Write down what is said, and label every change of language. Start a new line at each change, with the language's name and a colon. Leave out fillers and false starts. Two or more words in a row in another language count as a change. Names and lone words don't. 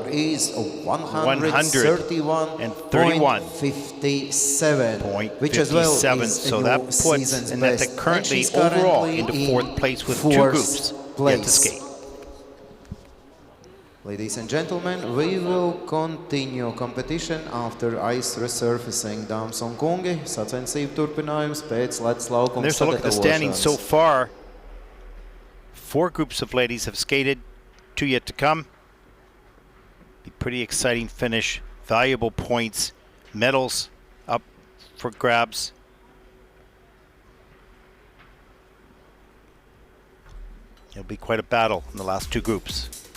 English: is 131.57, which as well is so that puts Aneta currently overall into 4th place with 2 groups yet to skate. Ladies and gentlemen, we will continue competition after ice resurfacing.
Latvian: Dāmas un kungi, sacensību turpinājums pēc ledus laukuma
English: There's a look at the standings so far. 4 groups of ladies have skated, 2 yet to come. Be pretty exciting finish. Valuable points, medals up for grabs. It'll be quite a battle in the last 2 groups.